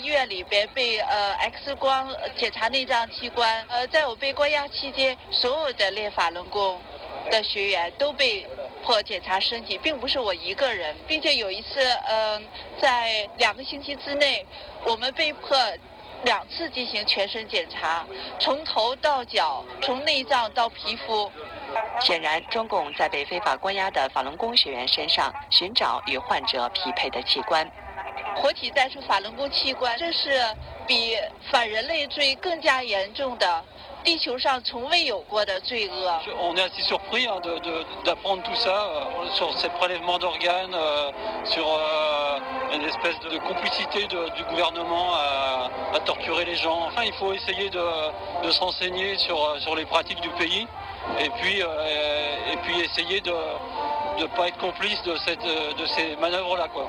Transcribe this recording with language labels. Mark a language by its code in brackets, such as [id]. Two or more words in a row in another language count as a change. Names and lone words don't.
[zh] 院里边被X 光检查内脏器官，在我被关押期间，所有的练法轮功的学员都被迫检查身体，并不是我一个人，并且有一次，在2个星期之内，我们被迫2次进行全身检查，从头到脚，从内脏到皮肤。显然，中共在被非法关押的法轮功学员身上寻找与患者匹配的器官。活体摘除法轮功器官，这是比反人类罪更加严重的。地球上从未有过的罪恶。 [fr] On est assez surpris d'apprendre tout ça sur ces prélèvements d'organes, sur une espèce de complicité du gouvernement à torturer les gens. Enfin, il faut essayer de se renseigner sur les pratiques du pays et puis essayer de ne pas être complice de ces manœuvres-là, quoi.